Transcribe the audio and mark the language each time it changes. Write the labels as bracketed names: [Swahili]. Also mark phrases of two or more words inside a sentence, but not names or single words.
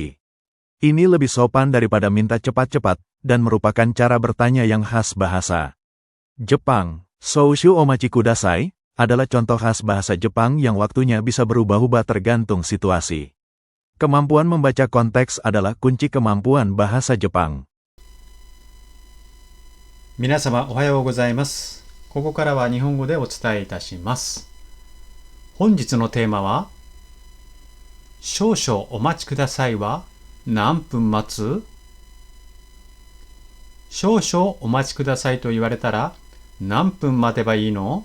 [Indonesian] Ini lebih sopan daripada minta cepat-cepat, dan merupakan cara bertanya yang khas bahasa Jepang. [Japanese] 少々お待ちください [Indonesian] adalah contoh khas bahasa Jepang yang waktunya bisa berubah-ubah tergantung situasi. Kemampuan membaca konteks adalah kunci kemampuan bahasa Jepang. [Japanese] 皆様おはようございます。ここからは日本語でお伝えいたします。本日のテーマは、少々お待ちくださいは何分待つ？少々お待ちくださいと言われたら何分待てばいいの？